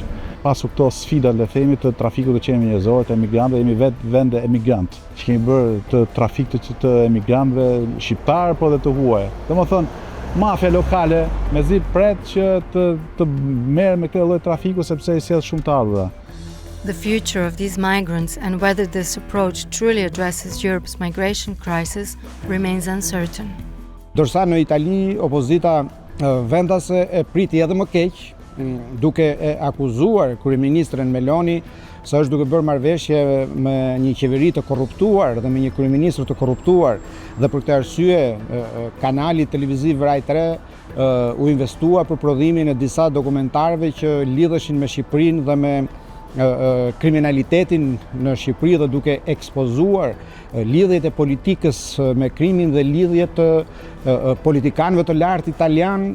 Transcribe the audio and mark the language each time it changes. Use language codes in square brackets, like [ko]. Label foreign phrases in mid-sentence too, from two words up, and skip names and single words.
[sq] Pasu këto sfida le themi të trafikut të qenëve njerëzore, të emigrantëve, jemi vetë vende emigrant, që kemi bërë të trafik të emigrantëve shqiptarë, po dhe të huaj. Domethënë, mafia lokale mezi pret që të merr me këtë lloj trafiku sepse i sjell shumë të ardhurë. [en] The future of these migrants and whether this approach truly addresses Europe's migration crisis remains uncertain. [sq] Dorsa në Itali opozita vendase e priti edhe më keq, duke e akuzuar kryeministren Meloni se është duke bërë marrëveshje me një qeveri të korruptuar dhe me një kryeministër të korruptuar, dhe për këtë arsye kanali televiziv Rai 3 u investua për prodhimin e disa dokumentarëve që lidheshin me Shqipërinë dhe me kriminalitetin në Shqipëri dhe duke ekspozuar lidhjet e politikës me krimin dhe lidhjet e politikanëve të lartë italian.